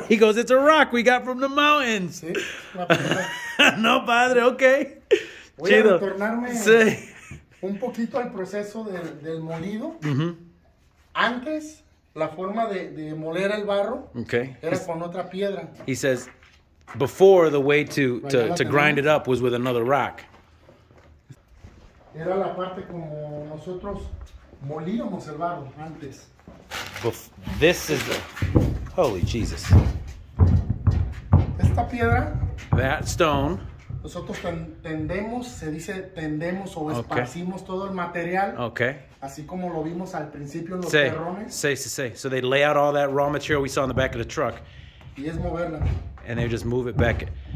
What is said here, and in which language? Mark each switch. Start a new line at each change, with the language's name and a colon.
English: He goes, it's a rock we got from the mountains.
Spanish: Sí, no, padre, okay. Voy a retornarme un poquito al proceso del molido. Antes, la forma de moler el barro era con otra piedra.
English: He says, before the way to grind it up was with another rock.
Spanish: Era la parte como nosotros molíamos el barro antes.
English: This is holy Jesus.
Spanish: Esta piedra,
English: that stone,
Spanish: nosotros tendemos o esparcimos todo el material. Así como lo vimos al principio en los terrones.
English: So they lay out all that raw material we saw in the back of the truck.
Spanish: Y es moverla.
English: And they just move it back.